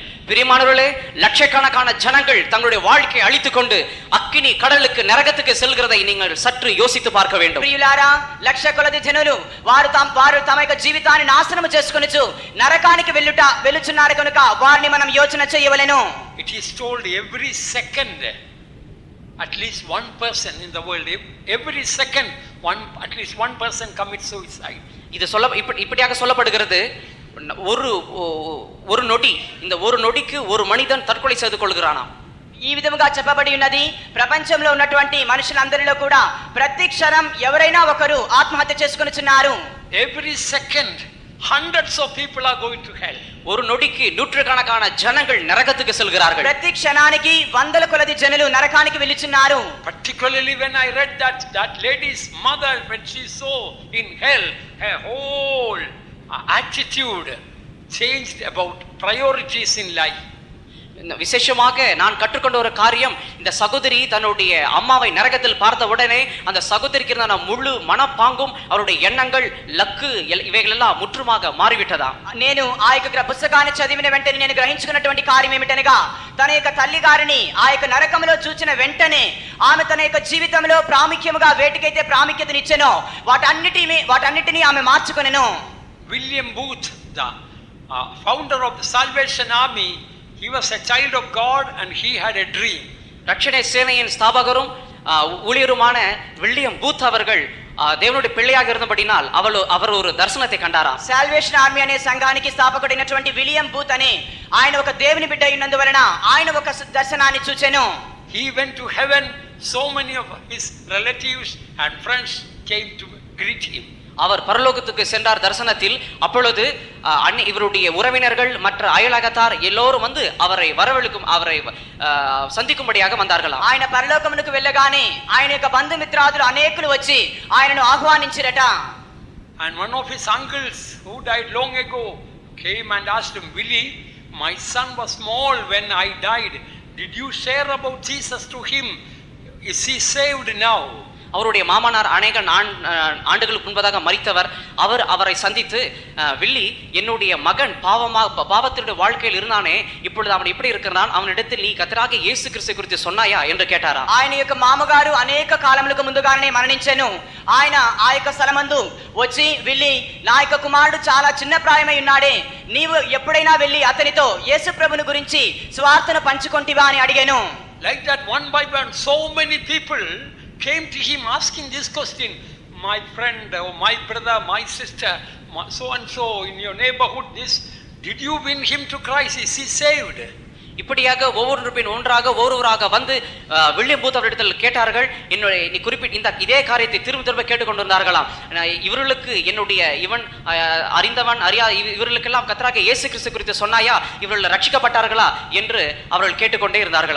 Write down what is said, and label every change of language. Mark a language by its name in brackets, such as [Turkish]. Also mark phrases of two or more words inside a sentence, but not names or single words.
[Tamil] பிரியமானவர்களே, லட்சக்கணக்கான ஜனங்கள் தங்களுடைய வாழ்க்கையை அழித்துக் கொண்டு அக்கினி கடலுக்கு நரகத்துக்கு செல்கிறதை நீங்கள் சற்று யோசித்து பார்க்க வேண்டும். [Telugu] ప్రియులారా, లక్ష కొలది జనులు వారు తమ యొక్క జీవితాన్ని నాశనము చేసుకొనుచు నరకానికి వెళ్ళుచున్నారు కనుక వారిని మనం యోచన చేయవలెను. [English] It is told every second at least one person in the world, every second at least one person commits suicide. [Tamil] இது இப்படியாக சொல்லப்படுகிறது. ஒரு நொடி, இந்த ஒரு நொடிக்கு ஒரு மனிதன் தற்கொலை செய்து கொள்கிறானாம். [Telugu] ఈ విధముగా చెప్పబడి ఉన్నది. ప్రపంచంలో ఉన్నటువంటి మనుషులందరిలో కూడా ప్రతి క్షణం ఎవరైనా ఒకరు ఆత్మహత్య చేసుకొనుచున్నారు. [English] Every second hundreds of people are going to hell. [Tamil] ஒரு நொடிக்கு நூற்றுக்கணக்கான ஜனங்கள் நரகத்துக்கு செல்கிறார்கள். [Telugu] ప్రతి క్షణానికి వందల కొలది జనులు నరకానికి వెళ్ళుచున్నారు. [English] Particularly when I read that lady's mother, when she saw in hell, her whole attitude changed about priorities in life. [Tamil] விசேஷமாக நான் கற்றுக்கொண்ட ஒரு காரியம், இந்த சகோதரி தன்னுடைய அம்மாவை நரகத்தில் பார்த்த உடனே அந்த சகோதரிக்கு இருந்த முழு மனப்பாங்கும் அவருடைய எண்ணங்கள், லக்கு இவைகள் எல்லாம் முற்றுமாக மாறிவிட்டதா. [Telugu] నేను ఆ యొక్క పుస్తకాన్ని చదివిన వెంటనే నేను గ్రహించుకున్నటువంటి కార్యం ఏమిటనగా, తన యొక్క తల్లి గారిని ఆ యొక్క నరకంలో చూచిన వెంటనే ఆమె తన యొక్క జీవితంలో ప్రాముఖ్యముగా వేటికైతే ప్రాముఖ్యతనిచ్చెనో వాటన్నిటిని ఆమె మార్చుకొనెను. [English] William Booth, the founder of the Salvation Army, he was a child of God and he had a dream. [Tamil] ரட்சணை சேனையின் ஸ்தாபகரும் ஊழியருமான வில்லியம் பூத் அவர்கள் தேவனுடைய பிள்ளையாக இருந்தபடினால் அவர் ஒரு தரிசனத்தை கண்டாரா. [Telugu] సాల్వేషన్ ఆర్మీ అనే సంఘానికి స్థాపకుడైనటువంటి విలియం బూత్ అనే ఆయన ఒక దేవుని బిడ్డ అయినందువలన ఆయన ఒక దర్శనాన్ని చూచెను. [English] He went to heaven. So many of his relatives and friends came to greet him. [Tamil] அவர் பரலோகத்துக்கு சென்றார் தரிசனத்தில். அப்பொழுது இவருடைய உறவினர்கள் மற்ற அயலகத்தார் எல்லோரும் வந்து அவரை சந்திக்கும்படியாக வந்தார்களாம். [Telugu] ఆయన పరలోకమునకు వెళ్ళగానే ఆయన యొక్క బంధుమిత్రాదులు అనేకులు వచ్చి ఆయనను ఆహ్వానించిరట. [English] And one of his uncles who died long ago came and asked him, "Willie, my son was small when I died. Did you share about Jesus to him? Is he saved now?" [Tamil] அவருடைய மாமனார் அநேக ஆண்டுகளுக்கு முன்பதாக மரித்தவர். அவரை சந்தித்து, வில்லி, என்னுடைய மகன் பாவத்தினுடைய வாழ்க்கையில் இருந்தானே, இப்பொழுது அவன் எப்படி இருக்கிறான், அவனிடத்தில் நீ கர்த்தராகிய இயேசு கிறிஸ்து குறித்து சொன்னாயா என்று கேட்டாரா. [Telugu] ఆయన యొక్క మామగారు అనేక కాలములకు ముందుగానే మరణించెను. ఆయన ఆ యొక్క స్థలమందు వచ్చి, విల్లి, నా యొక్క కుమారుడు చాలా చిన్న ప్రాయమై ఉన్నాడే, నీవు ఎప్పుడైనా వెళ్ళి అతనితో యేసు ప్రభుని గురించి సువార్తను పంచుకొంటివా అని అడిగాను. [English] Like that, one by one, so many people came to him asking this question, "My friend, or my brother, my sister, so and so in your neighborhood, did you win him to Christ? Is he saved?" [Tamil] இப்படியாக ஒவ்வொரு பின் ஒன்றாக ஒருவராக வந்து வில்லியம் பூத் அவரிடத்தில் கேட்டார்கள். என்னுடைய நீ குறிப்பிட்ட இதே காரியத்தை திரும்ப திரும்ப கேட்டுக்கொண்டிருந்தார்களாம். இவர்களுக்கு என்னுடைய இவன் அறிந்தவன் அறியா இவர்களுக்கெல்லாம் கர்த்தராகிய இயேசு கிறிஸ்து குறித்து சொன்னாயா, இவர்கள் ரட்சிக்கப்பட்டார்களா என்று அவர்கள் கேட்டுக்கொண்டே இருந்தார்களாம்.